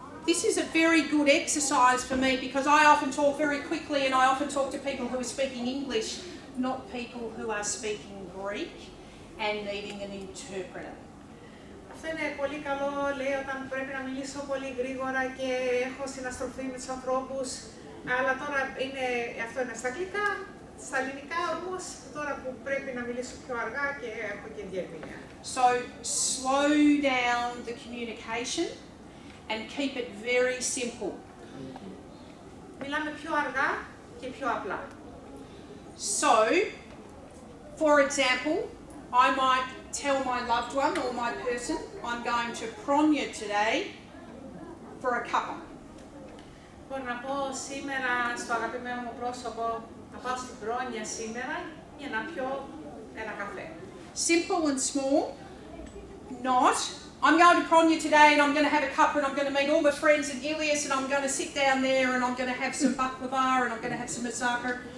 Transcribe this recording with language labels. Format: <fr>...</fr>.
<en>This is a very good exercise for me because I often talk very quickly and I often talk to people who are speaking English, not people who are speaking Greek and needing an interpreter.</en> <el>Αυτό είναι πολύ καλό, λέει, όταν πρέπει να μιλήσω πολύ γρήγορα και έχω συναστροφή με τους ανθρώπους, αλλά τώρα αυτό είναι στα αγγλικά, στα ελληνικά όμως, τώρα που πρέπει να μιλήσω πιο αργά και έχω και διερμηνία.</el> <en>So slow down the communication and keep it very simple.</en> <el>Μιλάμε πιο αργά και πιο απλά.</el> <en>So, for example, I might tell my loved one or my person, I'm going to Pronya today for a cuppa.</en> <el>Μπορώ να πω σήμερα στο αγαπημένο μου πρόσωπο, να πάω στην Πρόνια σήμερα για να πιω ένα καφέ.</el> <en>Simple and small, not, I'm going to Pronya today and I'm going to have a cuppa and I'm going to meet all my friends in Ilias and I'm going to sit down there and I'm going to have some baklava and I'm going to have some moussaka.</en>